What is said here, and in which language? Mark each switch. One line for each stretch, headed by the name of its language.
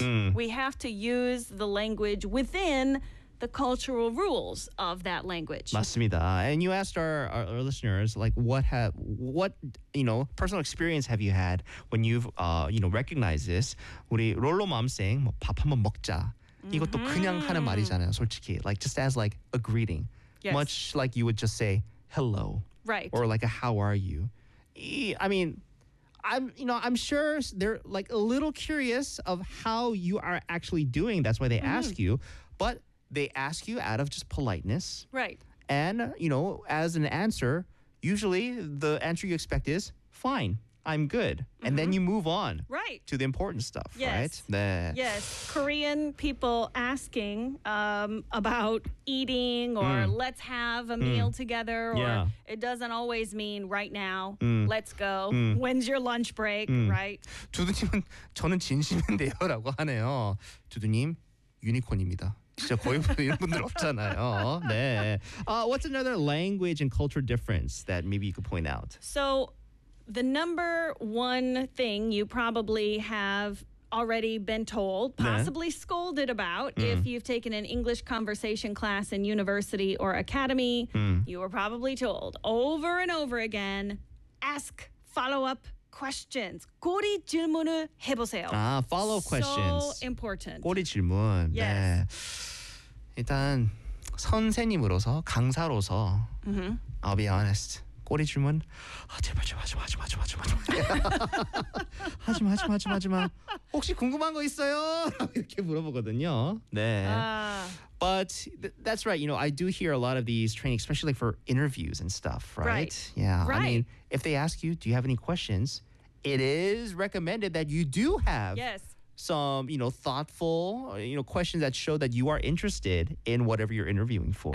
English: We have to use the language within the cultural rules of that language.
Korean: 맞습니다.
English: And you asked our listeners, like, what you know, personal experience have you had when you've, you know, recognized this?
Korean: 우리 롤로 맘 saying, 뭐 밥 한번 먹자. 이것도 그냥 하는 말이잖아요, 솔직히.
English: Like, just as, like, a greeting. Yes. Much like you would just say hello, right? Or like a how are you? I mean, I'm sure they're like a little curious of how you are actually doing. That's why they ask you, but they ask you out of just politeness, right? And you know, as an answer, usually the answer you expect is fine. I'm good. Mm-hmm. And then you move on to the important stuff, right? Yes. Korean people asking about eating or let's have a meal together or it doesn't always mean right now, let's go, when's your lunch break, right?
Korean: 두두님은 저는 진심인데요 라고 하네요. 두두님, 유니콘입니다. 진짜 거의 이런 분들 없잖아요. 네.
English: What's another language and culture difference that maybe you could point out? So, the number one thing you probably have already been told, possibly scolded about. Mm. If you've taken an English conversation class in university or academy, you were probably told over and over again, ask follow-up questions.
Korean: 꼬리 질문을 해보세요.
English: Ah, follow-up questions. So important.
Korean: 꼬리 질문.
English: Yes.
Korean: 네. 일단 선생님으로서, 강사로서,
English: I'll be honest.
Korean: 꼬리 질문. 아, 제발 좀 하지 마, 좀 하지 마, 좀 하지 마. 하지 마, 하지 마, 하지 마, 하지 마. 혹시 궁금한 거 있어요? 이렇게 물어보거든요. 네.
English: But that's right. You know, I do hear a lot of these training, especially like for interviews and stuff, right? Right. Yeah. Right. I mean, if they ask you, do you have any questions? It is recommended that you do have some, you know, thoughtful, you know, questions that show that you are interested in whatever you're interviewing for.